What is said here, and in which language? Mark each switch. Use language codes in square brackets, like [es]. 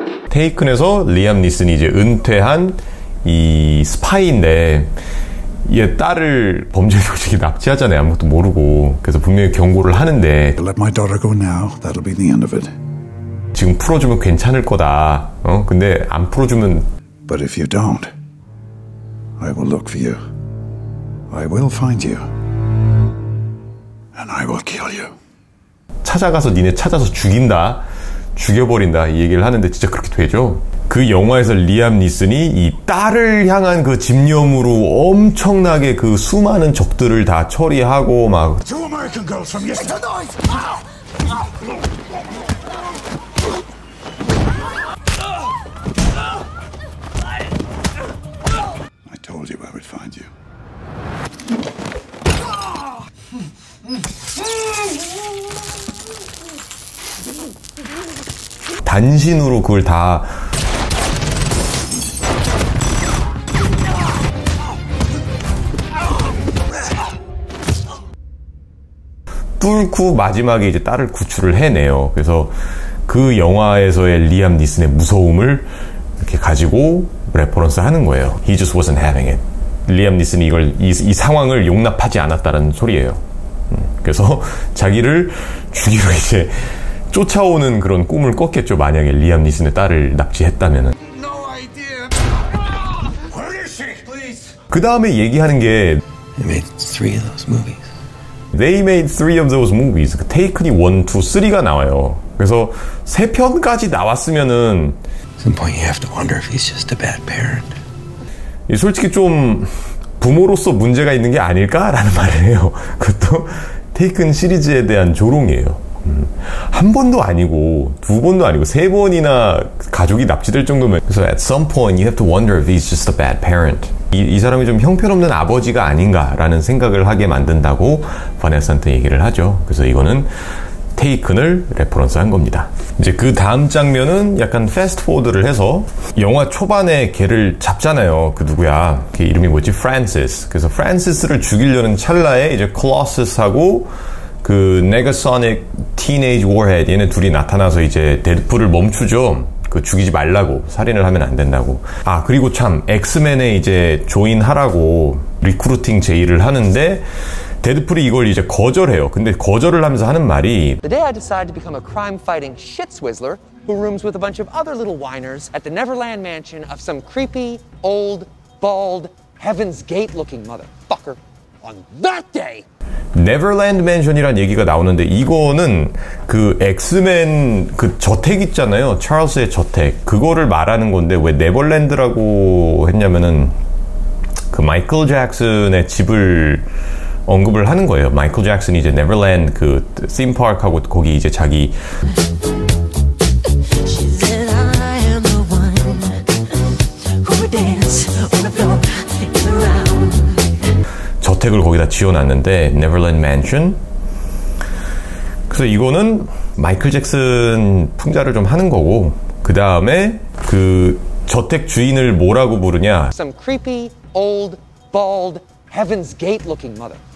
[ko] 테이큰에서 리암 니슨이 이제 은퇴한 이 스파이인데 얘 딸을 범죄 조직이 납치하잖아요. 아무것도 모르고. 그래서 분명히 경고를 하는데 [en] Let my daughter go now. That'll be the end of it. [ko] 지금 풀어주면 괜찮을 거다. 근데 안 풀어주면 [en] But if you don't, I will look for you. I will find you. And I will kill you. [ko] 찾아가서 니네 찾아서 죽인다. 죽여버린다. 이 얘기를 하는데 진짜 그렇게 되죠. 그 영화에서 리암 니슨이 이 딸을 향한 그 집념으로 엄청나게 그 수많은 적들을 다 처리하고 막 [en] Two American girls from yesterday. I told you I would find you. [ko] 단신으로 그걸 다 뚫고 마지막에 이제 딸을 구출을 해내요. 그래서 그 영화에서의 리암 니슨의 무서움을 이렇게 가지고 레퍼런스 하는 거예요. [en] He just wasn't having it. [ko] 리암 니슨이 이 상황을 용납하지 않았다는 소리예요. 그래서 자기를 죽이러 이제 쫓아오는 그런 꿈을 꿨겠죠. 만약에 리암 니슨의 딸을 납치했다면은. 그 다음에 얘기하는 게 [en] They made 3 of those movies. They made 3 of those movies. [ko] 테이큰이 1, 2, 3가 나와요. 그래서 3편까지 나왔으면은 [en] At some point you have to wonder if he's just a bad parent. [ko] 솔직히 좀 부모로서 문제가 있는 게 아닐까라는 말을 해요. 그것도 테이큰 시리즈에 대한 조롱이에요. 한 번도 아니고 2번도 아니고 3번이나 가족이 납치될 정도면 그래서 [en] at some point you have to wonder if he's just a bad parent. [ko] 이 사람이 좀 형편없는 아버지가 아닌가라는 생각을 하게 만든다고 바네사한테 얘기를 하죠. 그래서 이거는 테이큰을 레퍼런스 한 겁니다. 이제 그 다음 장면은 약간 패스트포워드를 해서 영화 초반에 걔를 잡잖아요. 그 누구야? 걔 이름이 뭐지? 프란시스. 그래서 프란시스를 죽이려는 찰나에 이제 콜로서스하고 그 네거소닉 티네이지 워헤드 얘네 둘이 나타나서 이제 데드풀을 멈추죠. 그 죽이지 말라고, 살인을 하면 안 된다고. 아, 그리고 참 엑스맨에 이제 조인하라고 리크루팅 제의를 하는데 데드풀이 이걸 이제 거절해요. 근데 거절을 하면서 하는 말이 [en] The day I decide to become a crime-fighting shit-swizzler who rooms with a bunch of other little whiners at the Neverland mansion of some creepy, old, bald, Heaven's Gate-looking motherfucker. On that day! [ko] 네버랜드 맨션이란 얘기가 나오는데 이거는 그 엑스맨 그 저택 있잖아요. 찰스의 저택. 그거를 말하는 건데 왜 네버랜드라고 했냐면은 그 마이클 잭슨의 집을 언급을 하는 거예요. 마이클 잭슨이 이제 네버랜드 그 팀파크하고 거기 이제 자기 저택을 거기다 지어놨는데 네버랜드 맨션. 그래서 이거는 마이클 잭슨 풍자를 좀 하는 거고 그 다음에 그 저택 주인을 뭐라고 부르냐? [en] Some creepy, old, bald, Heaven's Gate-looking mother.